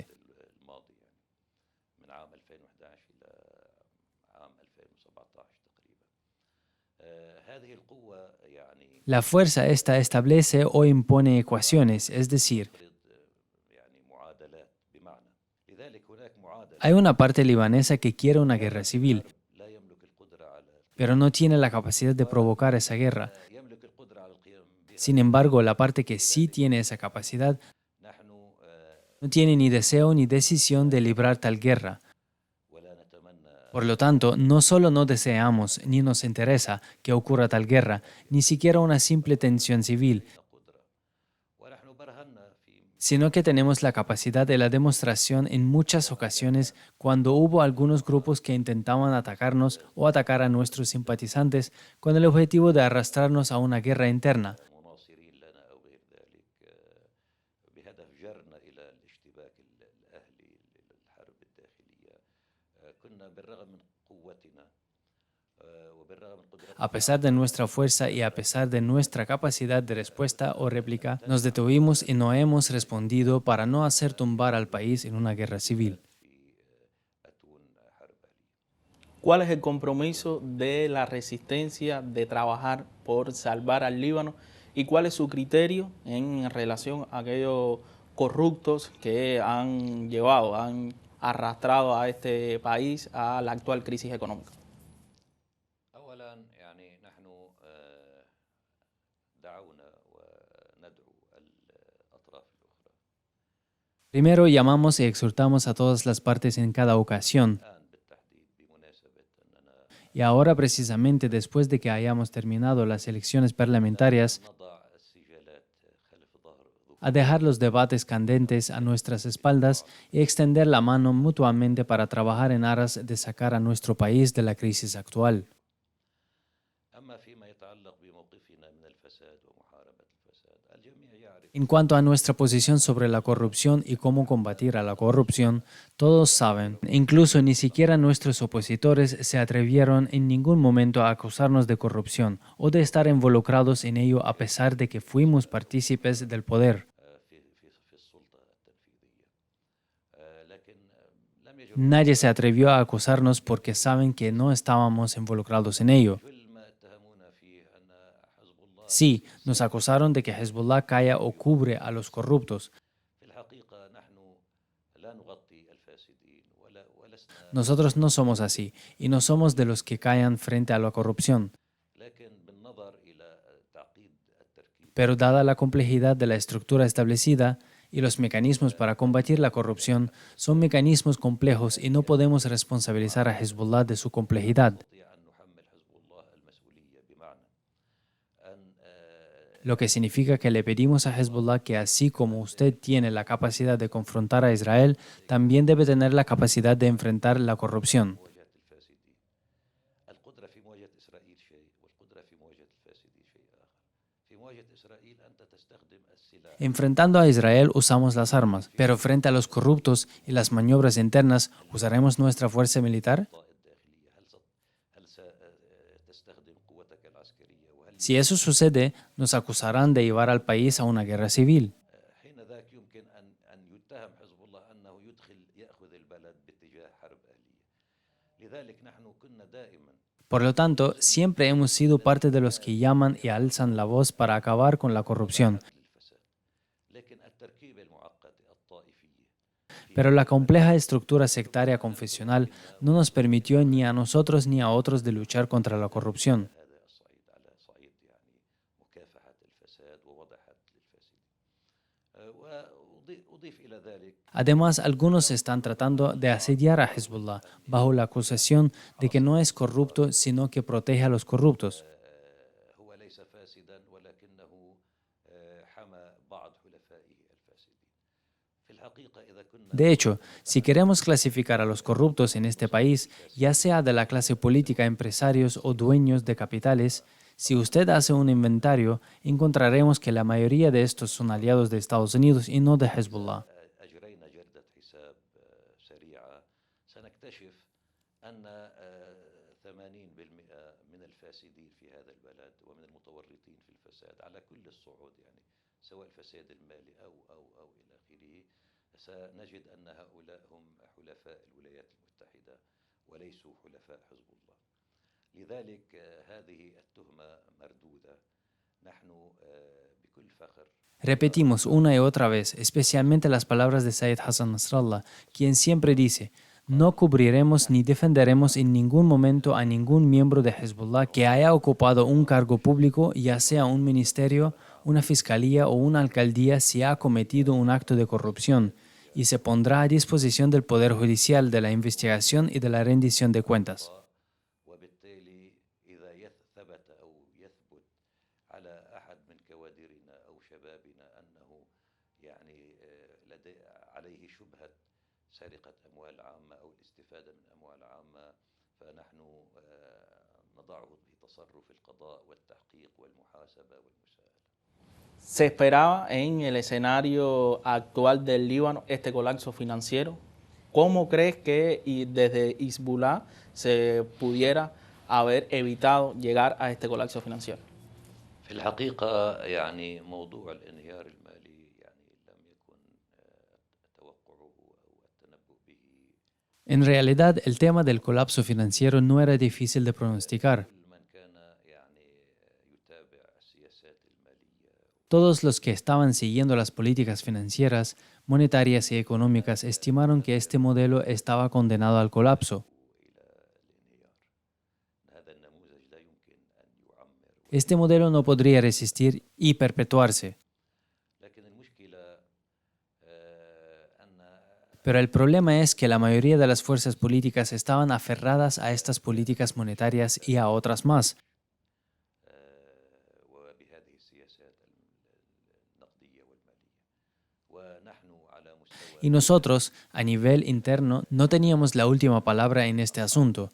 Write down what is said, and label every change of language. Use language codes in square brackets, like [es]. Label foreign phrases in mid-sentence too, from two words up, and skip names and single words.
[ar] الماضي يعني من عام 2011 إلى عام 2017 تقريبا. هذه القوة يعني [es] La fuerza esta establece o impone ecuaciones, es decir, [ar] تفرض يعني معادلات بمعنى لذلك هناك معادلة [es] hay una parte libanesa que quiere una guerra civil, [ar] لا يملك القدرة على [es] pero no tiene la capacidad de provocar esa guerra. [ar] يملك القدرة على القيام بها. [es] Sin embargo, la parte que sí tiene esa capacidad [ar] نحن [es] no tiene ni deseo ni decisión de librar tal guerra. [ar] ولا نتمنى [es] Por lo tanto, no solo no deseamos ni nos interesa que ocurra tal guerra, ni siquiera una simple tensión civil, [ar] قدرة ونحن برهنا في [es] sino que tenemos la capacidad de la demostración en muchas ocasiones cuando hubo algunos grupos que intentaban atacarnos o atacar a nuestros simpatizantes con el objetivo de arrastrarnos a una guerra interna. [ar] مناصرين لنا أو غير ذلك بهدف جرنا إلى الاشتباك الأهلي للحرب الداخلية كنا بالرغم من قوتنا وبالرغم من قدرتنا [es] A pesar de nuestra fuerza y a pesar de nuestra capacidad de respuesta o réplica, nos detuvimos y no hemos respondido para no hacer tumbar al país en una guerra civil. [ar] في أتون حرب أهلية. [es] ¿Cuál es el compromiso de la resistencia de trabajar por salvar al Líbano y cuál es su criterio en relación a aquellos corruptos que han arrastrado a este país a la actual crisis económica? [ar] أولا يعني نحن دعونا وندعو الأطراف الأخرى [es] Primero llamamos y exhortamos a todas las partes en cada ocasión. [ar] الآن بالتحديد بمناسبة أننا [es] Y ahora, precisamente después de que hayamos terminado las elecciones parlamentarias, [ar] نضع السجالات خلف ظهر [es] a dejar los debates candentes a nuestras espaldas y extender la mano mutuamente para trabajar en aras de sacar a nuestro país de la crisis actual. [ar] أما فيما يتعلق بموقفنا من الفساد ومحاربة الفساد الجميع يعرف [es] En cuanto a nuestra posición sobre la corrupción y cómo combatir a la corrupción, todos saben, incluso ni siquiera nuestros opositores se atrevieron en ningún momento a acusarnos de corrupción o de estar involucrados en ello a pesar de que fuimos partícipes del poder. [ar] في السلطة التنفيذية لكن لم يجرؤوا [es] Nadie se atrevió a acusarnos porque saben que no estábamos involucrados en ello. [ar] كل ما اتهمونا فيه أن حزب الله [es] Sí, nos acusaron de que Hezbollah calla o cubre a los corruptos. [ar] في الحقيقة نحن لا نغطي الفاسدين ولسنا [es] Nosotros no somos así y no somos de los que callan frente a la corrupción. [ar] لكن بالنظر إلى تعقيد التركيب [es] Pero dada la complejidad de la estructura establecida y los mecanismos para combatir la corrupción son mecanismos complejos y no podemos responsabilizar a Hezbollah de su complejidad, [ar] نستطيع أن نحمل حزب الله المسؤولية بمعنى أن [es] lo que significa que le pedimos a Hezbollah que así como usted tiene la capacidad de confrontar a Israel, también debe tener la capacidad de enfrentar la corrupción. [ar] مواجهة الفاسدين القدرة في مواجهة إسرائيل شيء والقدرة في مواجهة الفاسدين شيء آخر في مواجهة إسرائيل أنت تستخدم السلاح [es] Enfrentando a Israel usamos las armas, pero frente a los corruptos y las maniobras internas, ¿usaremos nuestra fuerza militar? Si eso sucede, nos acusarán de llevar al país a una guerra civil. [ar] حينذاك يمكن أن يتهم حزب الله أنه يأخذ البلد باتجاه حرب أهلية. لذلك نحن كنا دائما [es] Por lo tanto, siempre hemos sido parte de los que llaman y alzan la voz para acabar con la corrupción. [ar] للفساد. لكن التركيبة المعقدة الطائفية [es] Pero la compleja estructura sectaria confesional no nos permitió ni a nosotros ni a otros de luchar contra la corrupción. [ar] هذا الصعيد على صعيد مكافحة الفساد ووضع حد للفاسدين. وأضيف إلى ذلك [es] Además, algunos están tratando de asediar a Hezbollah bajo la acusación de que no es corrupto, sino que protege a los corruptos. [ar] هو ليس فاسدا ولكنه حمى بعض حلفائه الفاسدين. في الحقيقة إذا كنا [es] De hecho, si queremos clasificar a los corruptos en este país, ya sea de la clase política, empresarios o dueños de capitales, si usted hace un inventario, encontraremos que la mayoría de estos son aliados de Estados Unidos y no de Hezbollah. [ar] أجرينا جردة حساب سريعة سنكتشف أن 80% من الفاسدين في هذا البلد ومن المتورطين في الفساد على كل الصعود يعني سواء الفساد المالي أو إلى آخره سنجد أن هؤلاء هم حلفاء الولايات المتحدة وليسوا حلفاء حزب الله. لذلك هذه التهمة مردودة. نحن بكل فخر [es] Repetimos una y otra vez, especialmente las palabras de Sayyid Hassan Nasrallah, quien siempre dice: no cubriremos ni defenderemos en ningún momento a ningún miembro de Hezbollah que haya ocupado un cargo público, ya sea un ministerio, una fiscalía o una alcaldía, si ha cometido un acto de corrupción, y se pondrá a disposición del Poder Judicial de la investigación y de la rendición de cuentas. [ar] وبالتالي إذا ثبت أو يثبت على أحد من كوادرنا أو شبابنا أنه يعني عليه شبهة سرقة أموال عامة أو الاستفادة من أموال عامة فنحن نضعه في تصرف القضاء والتحقيق والمحاسبة والمساءلة. [es] ¿Se esperaba en el escenario actual del Líbano este colapso financiero? ¿Cómo crees que desde Hezbollah se pudiera haber evitado llegar a este colapso financiero? [ar] في الحقيقة يعني موضوع الانهيار المالي يعني لم يكن توقعه أو التنبؤ به. [es] En realidad, el tema del colapso financiero no era difícil de pronosticar. [ar] كل من كان يعني يتابع السياسات المالية [es] Todos los que estaban siguiendo las políticas financieras, monetarias y económicas estimaron que este modelo estaba condenado al colapso. [ar] إلى الانهيار. هذا النموذج لا يمكن أن يعمر. [es] Este modelo no podría resistir y perpetuarse. [ar] لكن المشكلة أن [es] Pero el problema es que la mayoría de las fuerzas políticas estaban aferradas a estas políticas monetarias y a otras más. [ar] وبهذه السياسات النقدية والمالية ونحن على مستوى [es] Y nosotros, a nivel interno, no teníamos la última palabra en este asunto.